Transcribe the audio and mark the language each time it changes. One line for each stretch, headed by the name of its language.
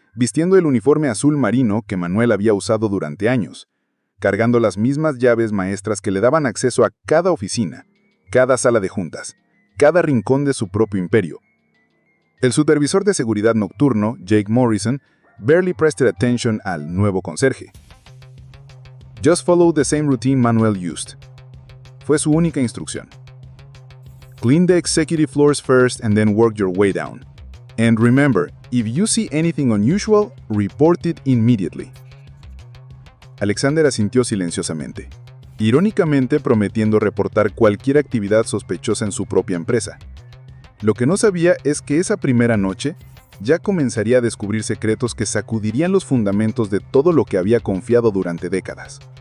Spanish: vistiendo el uniforme azul marino que Manuel había usado durante años, cargando las mismas llaves maestras que le daban acceso a cada oficina, cada sala de juntas, cada rincón de su propio imperio. El supervisor de seguridad nocturno, Jake Morrison,
English: barely pressed attention
Spanish: al nuevo conserje.
English: Just follow the same routine Manuel used.
Spanish: Fue su única instrucción.
English: Clean the executive floors first and then work your way down. And remember, if you see anything unusual, report it immediately.
Spanish: Alexander asintió silenciosamente, irónicamente prometiendo reportar cualquier actividad sospechosa en su propia empresa. Lo que no sabía es que esa primera noche ya comenzaría a descubrir secretos que sacudirían los fundamentos de todo lo que había confiado durante décadas.